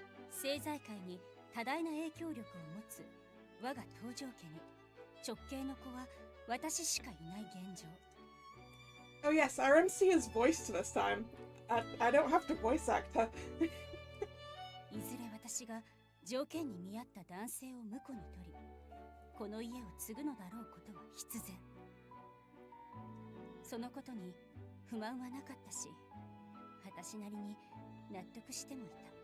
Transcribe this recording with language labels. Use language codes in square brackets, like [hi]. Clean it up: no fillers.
[ja] 政財界に多大な影響力を持つ我が東条家に直系の子は私しかいない現状。 [en] Oh yes, our MC is voiced this time. I don't have to voice act her. [ja] いずれ私が条件に見合った男性を婿に取り、この家を継ぐのだろうことは必然。そのことに不満はなかったし、私なりに納得してもいた。